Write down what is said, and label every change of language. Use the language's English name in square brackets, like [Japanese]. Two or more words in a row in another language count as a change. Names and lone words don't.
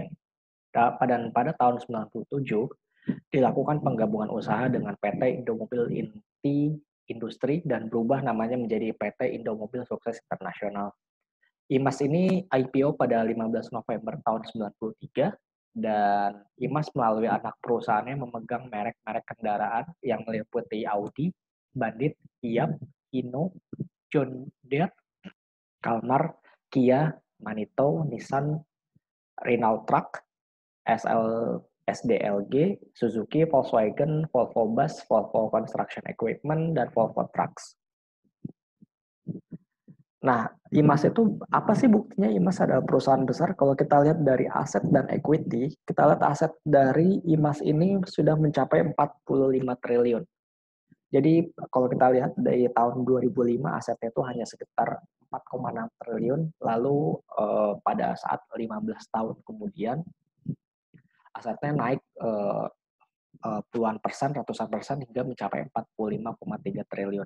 [Indonesian] Pada tahun 97, dilakukan penggabungan usaha dengan PT Indomobil Inti Industri dan berubah namanya menjadi PT Indomobil Sukses Internasional. IMAS ini IPO pada 15 November tahun 93 dan IMAS melalui anak perusahaannya memegang merek-merek kendaraan yang meliputi Audi, Bandit, Fiat, Hino, John Deere, Kalmar, Kia, Manito, Nissan, Renault Truck, SDLG, Suzuki, Volkswagen, Volvo Bus, Volvo Construction Equipment, dan Volvo Trucks. Nah, IMAS itu apa sih buktinya IMAS adalah perusahaan besar? Kalau kita lihat dari aset dan equity, kita lihat aset dari IMAS ini sudah mencapai 45 triliun. Jadi kalau kita lihat dari tahun 2005 asetnya itu hanya sekitar 4,6 triliun, lalu pada saat 15 tahun kemudian asetnya naik puluhan persen, ratusan persen hingga mencapai 45,3 triliun.